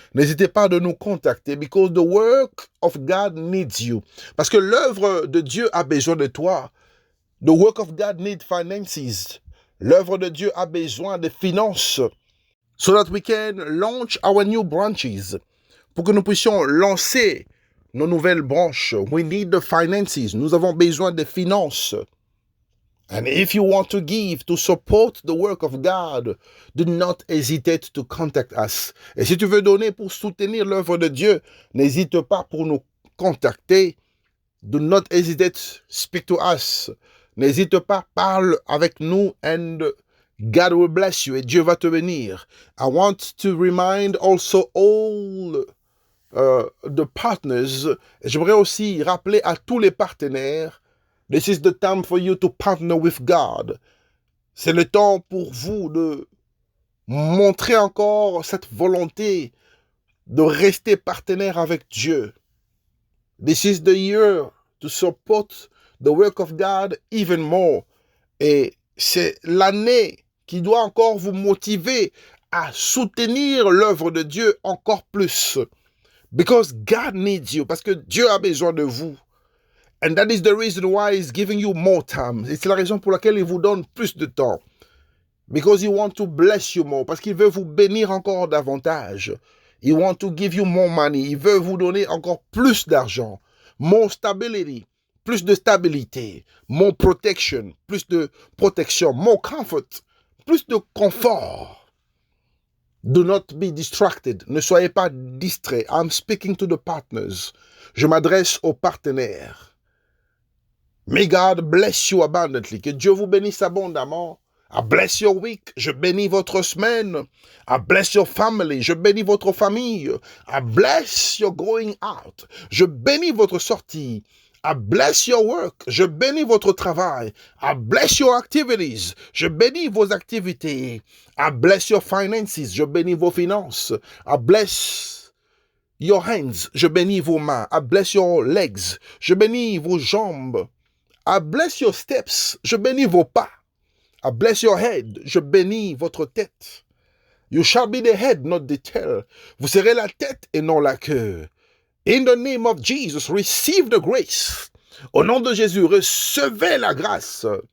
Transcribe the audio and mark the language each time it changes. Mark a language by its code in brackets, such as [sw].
[fr] N'hésitez pas de nous contacter [en] because the work of God needs you. [fr] Parce que l'œuvre de Dieu a besoin de toi. [en] The work of God needs finances. [fr] L'œuvre de Dieu a besoin de finances. [en] So that we can launch our new branches. [fr] Pour que nous puissions lancer nos nouvelles branches. [en] We need the finances. [fr] Nous avons besoin de finances. [en] And if you want to give to support the work of God, do not hesitate to contact us. [fr] Et si tu veux donner pour soutenir l'œuvre de Dieu, n'hésite pas pour nous contacter. [en] Do not hesitate, speak to us. [fr] N'hésite pas, parle avec nous [en] and God will bless you [fr] et Dieu va te bénir. [en] I want to remind also all the partners. [fr] J'aimerais aussi rappeler à tous les partenaires. [en] This is the time for you to partner with God. [fr] C'est le temps pour vous de montrer encore cette volonté de rester partenaire avec Dieu. [en] This is the year to support the work of God even more. [fr] Et c'est l'année qui doit encore vous motiver à soutenir l'œuvre de Dieu encore plus. [en] Because God needs you. [fr] Parce que Dieu a besoin de vous. [en] And that is the reason why He's giving you more time. [fr] Et c'est la raison pour laquelle il vous donne plus de temps. [en] Because He wants to bless you more. [fr] Parce qu'il veut vous bénir encore davantage. [en] He wants to give you more money. [fr] Il veut vous donner encore plus d'argent. [en] More stability. [fr] Plus de stabilité. [en] More protection. [fr] Plus de protection. [en] More comfort. [fr] Plus de confort. [en] Do not be distracted. [fr] Ne soyez pas distrait. [en] I'm speaking to the partners. [fr] Je m'adresse aux partenaires. [en] May God bless you abundantly. [fr] Que Dieu vous bénisse abondamment. [en] I bless your week. [fr] Je bénis votre semaine. [en] I bless your family. [fr] Je bénis votre famille. [en] I bless your going out. [fr] Je bénis votre sortie. [en] I bless your work. [fr] Je bénis votre travail. [en] I bless your activities. [fr] Je bénis vos activités. [en] I bless your finances. [fr] Je bénis vos finances. [en] I bless your hands. [fr] Je bénis vos mains. [en] I bless your legs. [fr] Je bénis vos jambes. [en] I bless your steps. [fr] Je bénis vos pas. [en] I bless your head. [fr] Je bénis votre tête. [en] You shall be the head, not the tail. [fr] Vous serez la tête et non la queue. [en] In the name of Jesus, receive the grace. [fr] Au nom de Jésus, recevez la grâce.